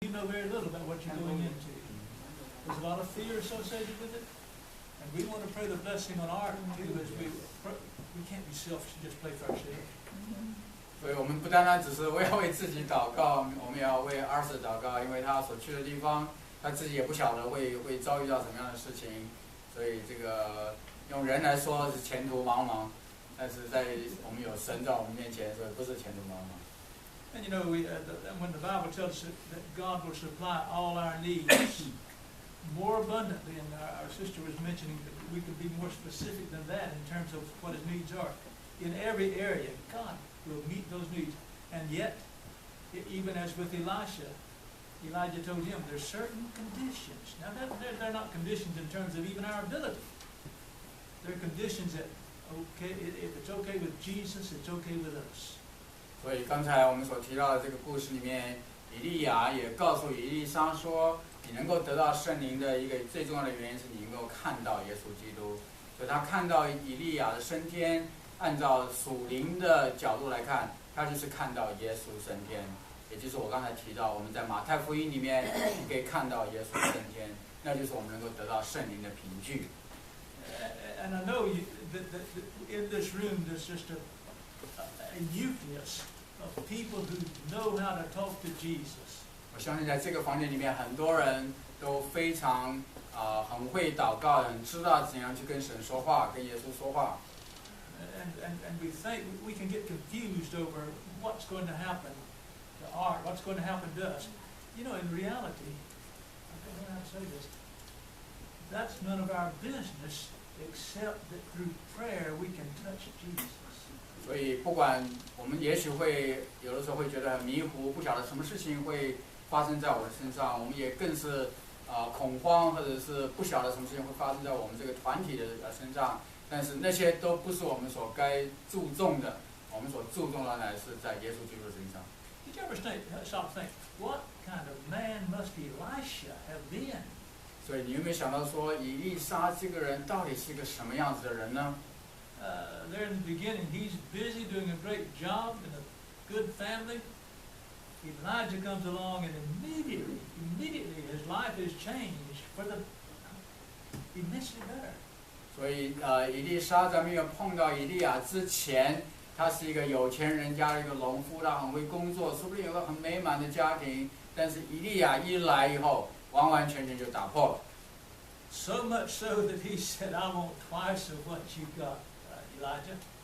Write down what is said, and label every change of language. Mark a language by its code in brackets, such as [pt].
[en] You know very little about what you're going into. There's a lot of fear associated with it. And we want to pray the blessing on our too as we can't be selfish and just play for ourselves. [zh] 所以我们不单单只是为自己祷告，我们要为儿子祷告，因为他所去的地方，他自己也不晓得会遭遇到什么样的事情，所以这个用人来说是前途茫茫，但是在我们有神在我们面前，所以不是前途茫茫。 [en] And you know, when the Bible tells us that God will supply all our needs more abundantly, and our sister was mentioning that we could be more specific than that in terms of what his needs are. In every area, God will meet those needs. And yet, even as with Elijah told him, there's certain conditions. Now, they're not conditions in terms of even our ability. They're conditions that, okay, if it's okay with Jesus, it's okay with us. [zh] 所以刚才我们所提到的这个故事里面，以利亚也告诉以利沙说，你能够得到圣灵的一个最重要的原因是你能够看到耶稣基督。所以他看到以利亚的升天，按照属灵的角度来看，他就是看到耶稣升天，也就是我刚才提到，我们在马太福音里面你可以看到耶稣升天，那就是我们能够得到圣灵的凭据。 [en] And I know that in this room there's just a nucleus of people who know how to talk to Jesus. [zh] 我相信在这个房间里面，很多人都非常很会祷告，很知道怎样去跟神说话，跟耶稣说话。 [en] And we think we can get confused over what's going to happen to art, what's going to happen to us. You know, in reality, I don't know how to say this. That's none of our business, except that through prayer we can touch Jesus. [zh] 所以不管我们也许会有的时候会觉得很迷糊，不晓得什么事情会发生在我的身上，我们也更是恐慌，或者是不晓得什么事情会发生在我们这个团体的身上。但是那些都不是我们所该注重的，我们所注重的乃是在耶稣基督身上。 [en] Did you ever stop think, what kind of man must Elisha have been? [zh] 所以你有没有想到说，以利沙这个人到底是一个什么样子的人呢？ [en] There in the beginning, he's busy doing a great job in a good family. Elijah comes along, and immediately his life is changed for the immensely better. [zh] 所以以利沙在没有碰到以利亚之前，他是一个有钱人家的一个农夫，他很会工作，说不定有个很美满的家庭。但是以利亚一来以后，完完全全就打破了。 [en] So much so that he said, "I want twice of what you got, Elijah."